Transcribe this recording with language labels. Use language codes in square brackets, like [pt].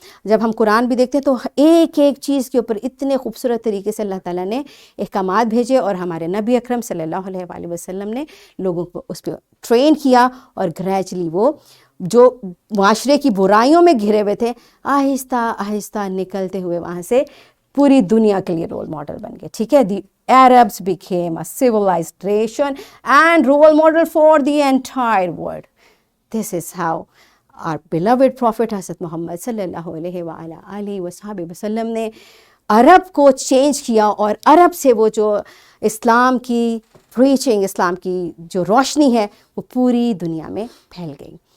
[ur] جب ہم قرآن بھی دیکھتے ہیں تو ایک ایک چیز کے اوپر اتنے خوبصورت طریقے سے اللہ تعالیٰ نے احکامات بھیجے, اور ہمارے نبی اکرم صلی اللہ علیہ وآلہ وسلم نے لوگوں کو اس پہ ٹرین کیا, اور گریجولی وہ جو معاشرے کی برائیوں میں گھرے ہوئے تھے آہستہ آہستہ نکلتے ہوئے وہاں سے پوری دنیا کے لیے رول ماڈل بن گئے. ٹھیک ہے, [en] The Arabs became a civilized nation and role model for the entire world. This is how our beloved prophet [ur] حضرت محمد صلی اللہ علیہ وآلہ وصحبہ وسلم نے عرب کو چینج کیا, اور عرب سے وہ جو اسلام کی پریچنگ, اسلام کی جو روشنی ہے وہ پوری دنیا میں پھیل گئی.